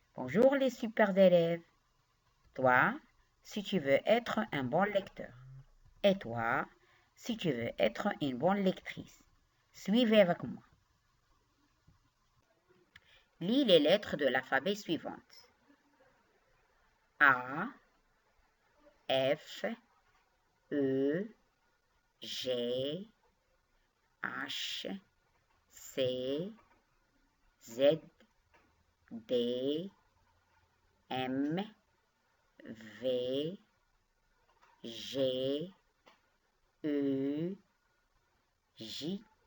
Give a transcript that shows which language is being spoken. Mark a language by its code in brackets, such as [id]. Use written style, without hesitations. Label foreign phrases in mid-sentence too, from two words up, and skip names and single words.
[fr] Bonjour les super élèves. Toi, si tu veux être un bon lecteur. Et toi, si tu veux être une bonne lectrice. Suivez avec moi. Lis les lettres de l'alphabet suivantes. A, F, E, G, H, C, Z, D, M, V, G, E, J,